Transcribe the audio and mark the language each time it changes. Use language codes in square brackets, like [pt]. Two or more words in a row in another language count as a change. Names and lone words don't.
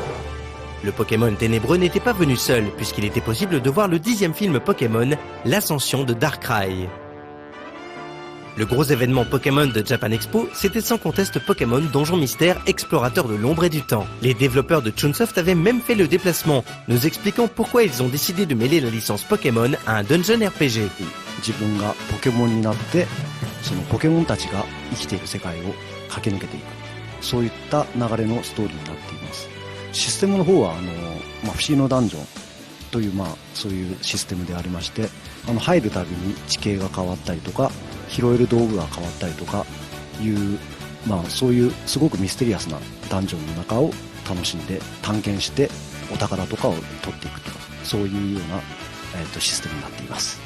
[fr] Le Pokémon ténébreux n'était pas venu seul, puisqu'il était possible de voir le 10e film Pokémon, l'ascension de Darkrai. Le gros événement Pokémon de Japan Expo, c'était sans conteste Pokémon Donjon Mystère Explorateur de l'ombre et du temps. Les développeurs de Chunsoft avaient même fait le déplacement, nous expliquant pourquoi ils ont décidé de mêler la licence Pokémon à un dungeon RPG. [ja] 自分がポケモンになってそのポケモンたちが生きている世界を駆け抜けていくそういった流れのストーリーになっています。システムの方は不思議のダンジョンというそういうシステムでありまして入るたびに地形が変わったりとか拾える道具が変わったりとかいうそういうすごくミステリアスなダンジョンの中を楽しんで探検してお宝とかを取っていくとかそういうような、システムになっています。